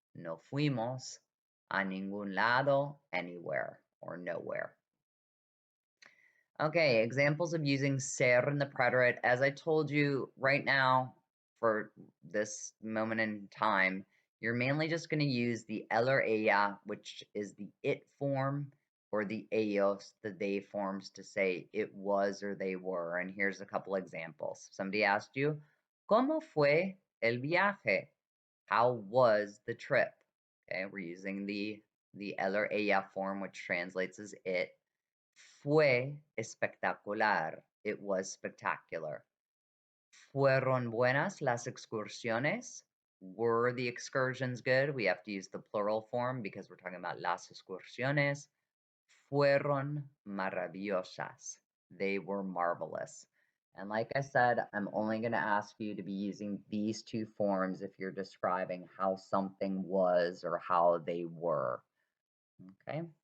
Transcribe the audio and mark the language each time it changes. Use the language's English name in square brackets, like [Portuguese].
[Spanish] No fuimos a ningún lado, [English] anywhere or nowhere. Okay, examples of using ser in the preterite. As I told you right now, for this moment in time, you're mainly just going to use the el or ella, which is the it form, or the ellos, the they forms, to say it was or they were. And here's a couple examples. Somebody asked you, [Spanish] ¿Cómo fue el viaje? [English] How was the trip? Okay, we're using the el or ella form, which translates as it. [Spanish] Fue espectacular. [English] It was spectacular. [Spanish] ¿Fueron buenas las excursiones? [English] Were the excursions good? We have to use the plural form because we're talking about las excursiones. [Spanish] Fueron maravillosas. [English] They were marvelous. And like I said, I'm only going to ask you to be using these 2 forms if you're describing how something was or how they were. Okay.